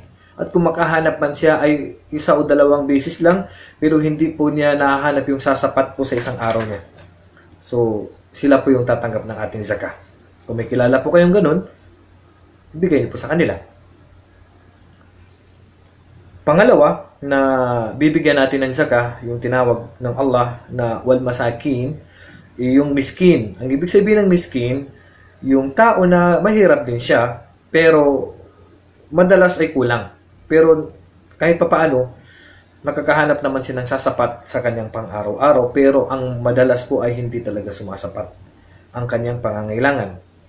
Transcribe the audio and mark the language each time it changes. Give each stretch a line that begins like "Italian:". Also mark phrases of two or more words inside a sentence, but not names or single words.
Filipino: At kung makahanap man siya ay isa o dalawang beses lang, pero hindi po niya nahahanap yung sasapat po sa isang araw niya. So, sila po yung tatanggap ng ating zakah. Kung may kilala po kayong ganun, bigay niyo po sa kanila. Pangalawa, na bibigyan natin ng zakah, yung tinawag ng Allah na
Arabic: wal masakin,
Filipino: yung miskin. Ang ibig sabihin ng miskin, yung tao na mahirap din siya, pero madalas ay kulang. Pero kahit papaano, nakakahanap naman siya ng sasapat sa kanyang pang-araw-araw, pero ang madalas po ay hindi talaga sumasapat ang kanyang pangangailangan.